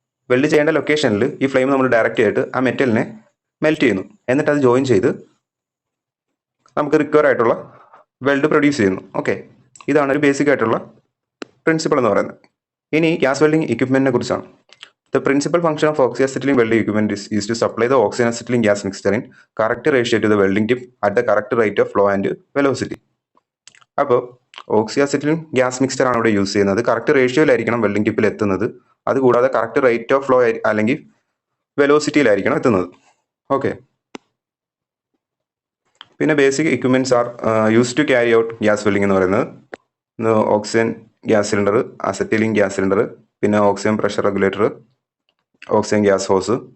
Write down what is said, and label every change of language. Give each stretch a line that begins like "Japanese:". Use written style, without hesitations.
Malayalam: Weld ചെയ്യേണ്ട ലൊക്കേഷനിൽ ഈ ഫ്ലെയിം നമ്മൾ ഡയറക്റ്റ് ചെയ്തിട്ട് ആ മെറ്റലിനെ മെൽറ്റ് ചെയ്യുന്നു. എന്നിട്ട് അത് ജോയിൻ ചെയ്ത് നമുക്ക് റിക്വയർ ആയിട്ടുള്ള വെൽഡ് പ്രൊഡ്യൂസ് ചെയ്യുന്നു. ഓക്കെ, ഇതാണ് ഒരു ബേസിക് ആയിട്ടുള്ള പ്രിൻസിപ്പിൾ എന്ന് പറയുന്നത്. ഇനി ഗ്യാസ് വെൽഡിംഗ് equipment കുറിച്ചാണ്.
English: The principal function of oxyacetylene welding equipment is to supply the oxyacetylene gas mixture in correct ratio to the welding tip at the correct rate of flow and velocity.
Malayalam: അപ്പോൾ ഓക്സിയാസിറ്റിലിൻ gas mixture ആണ് ഇവിടെ use ചെയ്യുന്നത്. Correct റേഷ്യോയിലായിരിക്കണം welding ടിപ്പിൽ എത്തുന്നത്. അതുകൂടാതെ correct rate of flow അല്ലെങ്കിൽ വെലോസിറ്റിയിലായിരിക്കണം എത്തുന്നത്. Okay, പിന്നെ
English: basic equipments are use to carry out gas welding
Malayalam: എന്ന് പറയുന്നത് oxygen gas cylinder, acetylene gas cylinder, പിന്നെ oxygen pressure regulator, oxygen gas ഹോസ്.